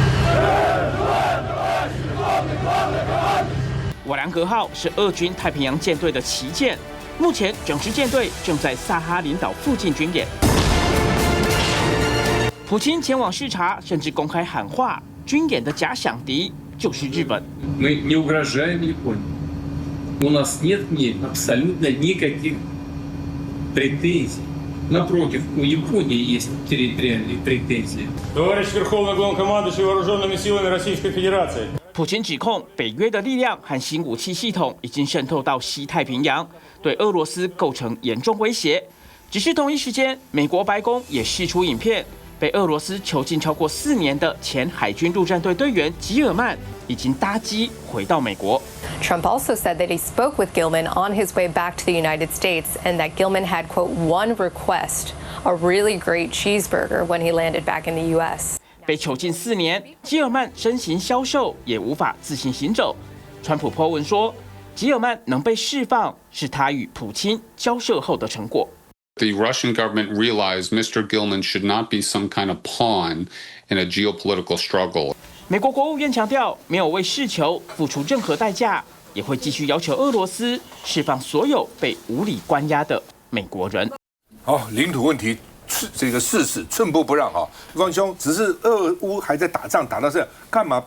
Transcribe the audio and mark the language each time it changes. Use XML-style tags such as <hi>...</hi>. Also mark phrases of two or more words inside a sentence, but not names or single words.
<zh>瓦良格号是俄军太平洋舰队的旗舰，目前整支舰队正在萨哈林岛附近军演。普京前往视察，甚至公开喊话：军演的假想敌就是日本。</zh> <ru>Мы не угрожаем Японии. У нас нет к ней абсолютно никаких претензий. Напротив, у Японии есть территориальные претензии. Товарищ Верховный Главнокомандующий Вооруженными силами Российской Федерации.</ru> <zh>普京指控北约的力量和新武器系统已经渗透到西太平洋，对俄罗斯构成严重威胁。只是同一时间，美国白宫也释出影片。被俄罗斯囚禁超过4年的前海军陆战队队员吉尔曼已经搭机回到美国。</zh> <en>Trump also said that he spoke with Gilman on his way back to the United States and that Gilman had, quote, one request, a really great cheeseburger when he landed back in the U.S.</en> <zh>被囚禁4年，吉尔曼身形消瘦，也无法自行行走。川普po文说，吉尔曼能被释放是他与普京交涉后的成果。</zh> <en>The Russian government realized Mr. Gilman should not be some kind of pawn in a geopolitical struggle.</en> <zh>美国国务院强调，没有为事求付出任何代价，也会继续要求俄罗斯释放所有被无理关押的美国人。好，领土问题这个誓死寸步不让光兄，只是俄乌还在打仗，打到这样，干嘛？</zh>